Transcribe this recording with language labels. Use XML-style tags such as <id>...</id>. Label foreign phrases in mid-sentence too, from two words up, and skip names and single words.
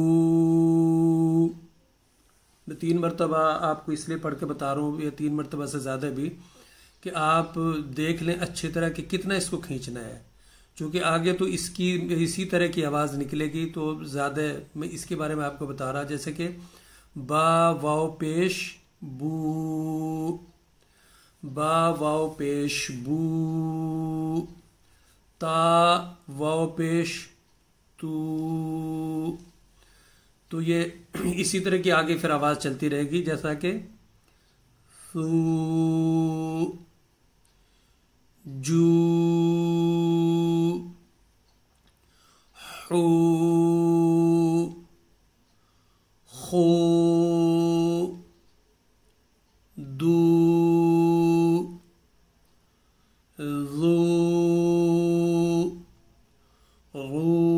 <ur>میں 3 مرتبہ آپ کو اس لیے پڑھ کے بتا رہا ہوں، یہ 3 مرتبہ سے زیادہ بھی، کہ آپ دیکھ لیں اچھی طرح کہ کتنا اس کو کھینچنا ہے، چونکہ آگے تو اس کی اسی طرح کی آواز نکلے گی، تو زیادہ میں اس کے بارے میں آپ کو بتا رہا، جیسے کہ با واو پیش بو، با واو پیش بو، تا واو پیش تو یہ اسی طرح کی آگے پھر آواز چلتی رہے گی، جیسا کہ سو جو حو خو دو ذو غو۔</ur>